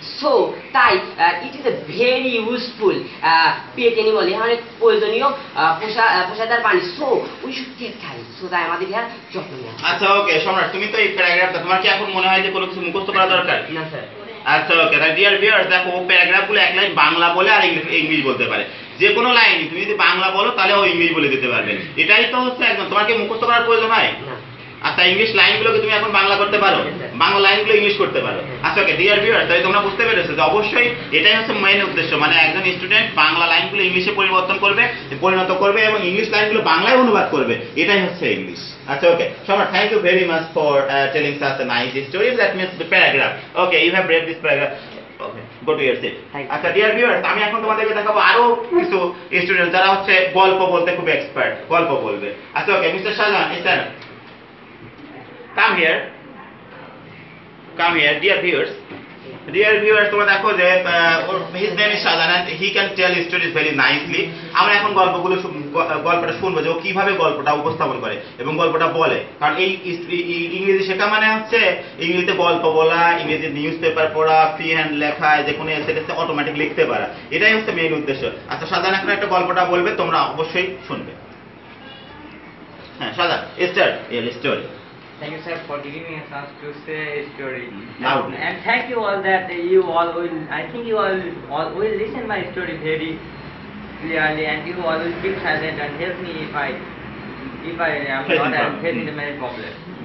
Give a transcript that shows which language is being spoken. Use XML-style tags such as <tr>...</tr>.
<en>So তাই it is a very useful pet animal,</en> <bn>এর অনেক প্রয়োজনীয় পোষাদার প্রাণী।</bn> <en>So we should take care, so</en> <bn>তাই আমাদের এর যত্ন নেওয়া। আচ্ছা ওকে সম্রাট, তুমি তো এই প্যারাগ্রাফটা, তোমার কি এখন মনে হয় যে কোনো কিছু মুখস্থ করা দরকার? না স্যার। আচ্ছা ওকে, ডিয়ার ভিউয়ার্স, দেখো ও প্যারাগ্রাফগুলো এক লাইন বাংলা বলে আর ইংলিশ বলতে পারে। যে কোনো লাইন তুমি যদি বাংলা বলো তাহলে ও ইংলিশ বলে দিতে পারবে। এটাই তো হচ্ছে একদম, তোমাকে মুখস্থ করার প্রয়োজন হয়। আচ্ছা ইংলিশ লাইনগুলোকে তুমি এখন বাংলা করতে পারো, বাংলা লাইনগুলো ইংলিশ করতে পারো। আচ্ছা ওকে ডিয়ার ভিউয়ার্স, তাই তোমরা বুঝতে পেরেছো যে অবশ্যই এটাই হচ্ছে মেইন উদ্দেশ্য, মানে একজন স্টুডেন্ট বাংলা লাইনগুলো ইংলিশে পরিণত করবে এবং ইংলিশ লাইনগুলো বাংলায় অনুবাদ করবে, এটাই হচ্ছে ইংলিশ।</bn> <en>আচ্ছা okay Samrat, thank you very much for telling such a nice story. That means the paragraph. Okay, you have read this paragraph. Okay, go to your seat.</en> <bn>আচ্ছা ডিয়ার ভিউয়ার্স, আমি এখন তোমাদেরকে দেখাবো আরো কিছু স্টুডেন্ট যারা হচ্ছে গল্প বলতে খুব এক্সপার্ট, গল্প বলবে। আচ্ছা okay mister Shahjahan,</bn> <en>come here. come here, dear viewers. Dear viewers,</en> <bn>তোমরা দেখো যে</bn> <en>his name is Shazan and he can tell stories very nicely.</en> <bn>আমরা এখন গল্পটা শুনবো যে ও কিভাবে গল্পটা উপস্থাপন করে এবং গল্পটা বলে। কারণ এই ইংরেজি শেখা মানে হচ্ছে ইংরেজিতে গল্প বলা, ইংরেজি নিউজ পেপার পড়া, ফ্রি হ্যান্ড লেখা, যে কোনো এসএতে অটোমেটিক লিখতে পারা। এটাই হচ্ছে মেইন উদ্দেশ্য। আচ্ছা শাজান এখন একটা গল্পটা বলবে, তোমরা অবশ্যই শুনবে। হ্যাঁ শাজান,</bn> <en>Start your story. Thank you, sir, for giving me a chance to say a story. Loudly. And thank you all that you all will, I think you all will listen my story very clearly, and you all will keep silent and help me if I am not facing many problems.</en>